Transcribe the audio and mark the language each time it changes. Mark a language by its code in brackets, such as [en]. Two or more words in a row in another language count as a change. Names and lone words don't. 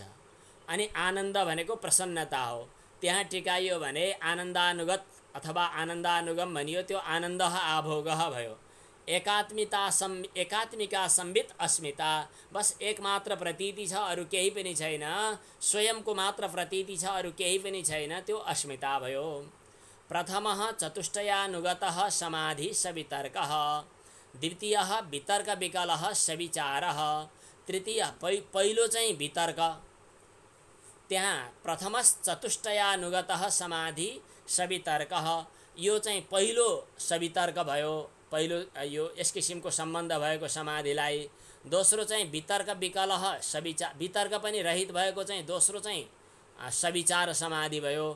[ne] अनि आनन्द भनेको प्रसन्नता हो, त्यहाँ टिकाइयो भने आनन्दानुगत अथवा आनन्दानुगम भनियो, त्यो आनन्द आभोगः भयो। [sa] एकात्मिका संवित अस्मिता, [ne] बस एक मात्र प्रतीति छ, अरू केही पनि छैन। स्वयंको मात्र प्रतीति छ, अरू केही पनि छैन, त्यो अस्मिता भयो। [sa] प्रथमः चतुष्टयानुगतः समाधि सवितर्कः। द्वितीयः वितर्क विकलः सविचारः। [ne] तृतीय पहिलो चाहिँ वितर्क, त्यहाँ [sa] प्रथमस् चतुष्टयानुगतः समाधि सवितर्कः, [ne] यो चाहिँ पहिलो सवितर्क भयो, पहिलो यो यस किसिमको सम्बन्ध भएको समाधिलाई। दोस्रो चाहिँ [sa] वितर्क विकलः सविचार, [ne] वितर्क पनि रहित भएको चाहिँ दोस्रो चाहिँ सविचार समाधि भयो।